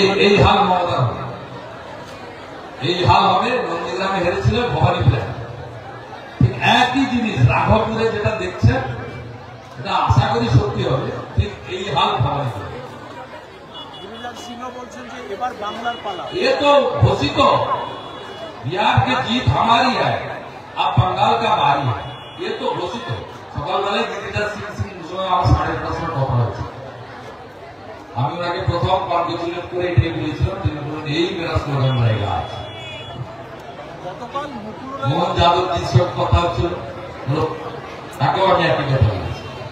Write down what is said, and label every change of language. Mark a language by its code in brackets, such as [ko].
[bn] এই হাল মমতা, এই হাল হবে। নন্দীগ্রামে হেরেছিল ভবানী প্ল্যান, ঠিক একই জিনিস রাঘবপুরে যেটা দেখছেন, এটা আশা করি সত্যি হবে। ঠিক এই হাল ভবানী প্ল্যান। गिरिराज सिंह বলছেন যে এবার বাংলার পালা। [hi] ये तो घोषित हो, बिहार की जीत हमारी है, अब बंगाल का बारी है, ये तो घोषित हो। [bn] সকালবেলায় गिरिराज सिंह আমার 10:30 কথা হয়েছে। আমি ওনাকে প্রথম কনগ্রেচুলেট করে এটাই বলেছিলাম, তিনি বললেন এই [hi] মেরা স্লোগান रहेगा। [bn] গতকাল মুকুল মোহন যাদবজির সব কথা হচ্ছিল, তাকেও আমি একই কথা বলেছি।